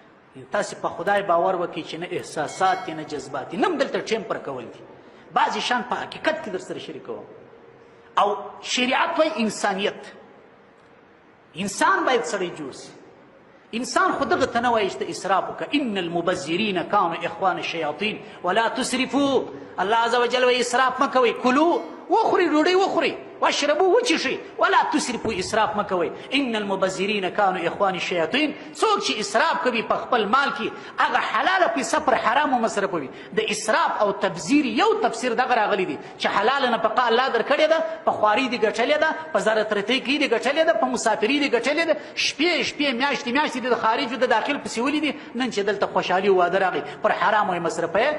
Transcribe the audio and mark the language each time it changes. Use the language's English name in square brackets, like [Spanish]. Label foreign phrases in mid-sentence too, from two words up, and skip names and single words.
[Pashto] تاسې په خدای باور وکړئ چې نه احساسات دي نه جذبات دي، نه هم دلته ټیم پر کول دي، بعضې شیان په حقیقت کې در سره شریکوم. او شریعت وایي انسانیت، انسان باید سړی جوړ سي. انسان خو دغه ته نه وایي چې ته اسراف وکړه، [Arabic] ان المبذرین کانوا اخوان الشیاطین ولا تسرفوا. [Pashto] الله [Arabic] عز وجل [Pashto] وایي اسراف مه کوئ، کلو وخورئ، ډوډۍ وخورئ، واشربوا وچښئ، [Arabic] ولا تسرفوا [Pashto] اسراف مه کوئ. [Arabic] ان المبذرین کانوا اخوان الشیاطین. [Pashto] څوک چې اسراف کوي په خپل مال کې هغه حلاله پیسه پر حرامو مصرفوي. د اسراف او تبذیر یو تفسیر دغه راغلی دی چې حلاله نفقه الله درکړې ده، په خواري دې ګټلې ده، په زرترتۍ کې دې ګټلې ده، په مسافري دې ګټلې ده، شپې شپې میاشتې میاشتې دې د خارج د داخل پسې ولي دي، نن چې دلته خوشحالي او واده راغی پر حرامو یې مصرفوي.